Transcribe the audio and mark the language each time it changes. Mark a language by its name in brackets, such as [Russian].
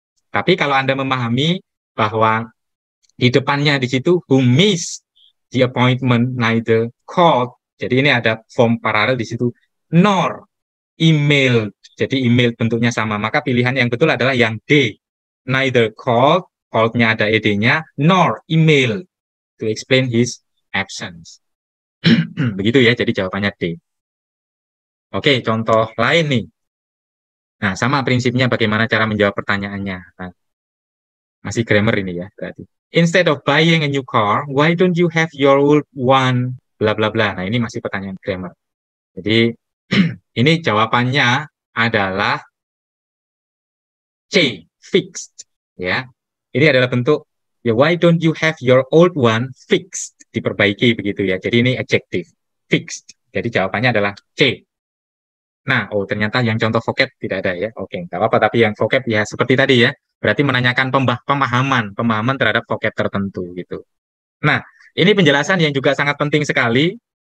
[Indonesian] Tapi kalau Anda memahami bahwa di depannya di situ [English] who missed the appointment neither called. [Indonesian] Jadi ini ada form paralel di situ [English] nor email. [Indonesian] Jadi email bentuknya sama. Maka pilihan yang betul adalah yang D. [English] Neither called, [Indonesian] called-nya ada ed-nya, [English] nor email to explain his absence. [Indonesian] Begitu ya, jadi jawabannya D. Oke, contoh lain nih. Nah, sama prinsipnya bagaimana cara menjawab pertanyaannya. Nah, masih grammar ini ya, berarti. [English] Instead of buying a new car, why don't you have your old one? Bla bla bla. [Indonesian] Nah, ini masih pertanyaan grammar. Jadi, ini jawabannya adalah C, fixed. Ya, ini adalah bentuk ya. [English] Why don't you have your old one fixed? [Indonesian] Diperbaiki begitu ya. Jadi ini adjective, fixed. Jadi jawabannya adalah C. Nah, oh ternyata yang contoh vocab tidak ada ya. Oke, nggak apa-apa. Tapi yang vocab ya seperti tadi ya. Berarti menanyakan pemahaman terhadap vocab tertentu gitu. Nah, ini penjelasan yang juga sangat penting sekali.